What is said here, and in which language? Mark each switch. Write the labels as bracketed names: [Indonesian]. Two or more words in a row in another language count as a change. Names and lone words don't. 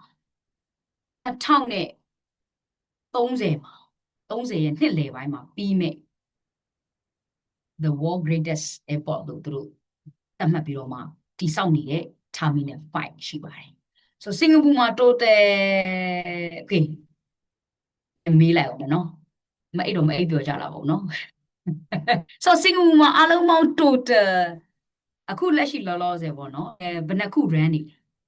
[Burmese] 2030 မှာ30ရဲ့နှစ်လယ်ပိုင်းမှာပြီးမဲ့ [English] the world greatest airport [Burmese] လို့သူတို့သတ်မှတ်ပြီးတော့မှတည်ဆောက်နေတဲ့ terminal 5ရှိပါတယ်ဆိုစင်ကာပူမှာ [English] total okay [Burmese] မေးလိုက်အောင်နော်မအိပ်တော့မအိပ်ပြောကြလာပါဘူးနော်ဆိုစင်ကာပူမှာအလုံးပေါင်း total အခုလက်ရှိလောလောဆယ်ပေါ့နော်ဘယ်နှခု run နေလဲ